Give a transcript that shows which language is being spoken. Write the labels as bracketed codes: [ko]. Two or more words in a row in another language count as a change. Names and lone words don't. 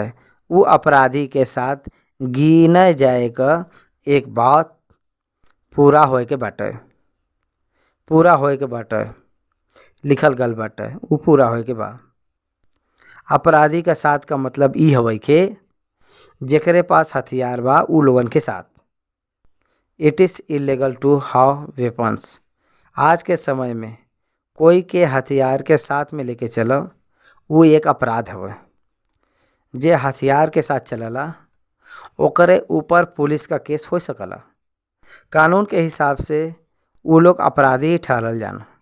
[bho] उ अपराधी के साथ गिने जाए क एक बात पूरा होए के बाटे। पूरा होए के बाटे लिखल गल बाटे उ पूरा होए के बा। अपराधी का साथ का मतलब ई हवे के जेकरे पास हथियार बा उ लोगन के साथ। [en] It is illegal to have weapons. [bho] आज के समय में कोई के हथियार के साथ में लेके चलो वो एक अपराध हवे। जे हथियार के साथ चलला ओकरे ऊपर पुलिस का केस हो सकला। कानून के हिसाब से वो लोग अपराधी ही ठहरल जाना।